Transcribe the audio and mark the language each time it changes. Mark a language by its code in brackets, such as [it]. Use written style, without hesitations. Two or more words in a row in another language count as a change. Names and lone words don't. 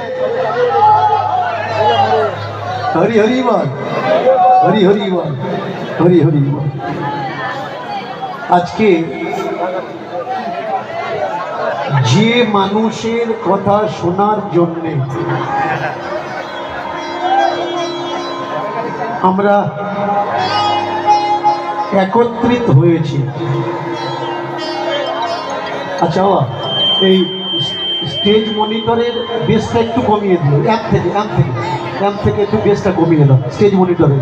[bn] হরি হরি বোল, হরি হরি বোল, হরি হরি বোল। আজ কে যে মানুষের কথা শোনার জন্য আমরা একত্রিত হয়েছি। আচ্ছা, এই [en] stage monitor's [bn] বেসটা একটু কমিয়ে দিও, অ্যাম্প থেকে একটু বেসটা কমিয়ে দাও [en] stage monitor's.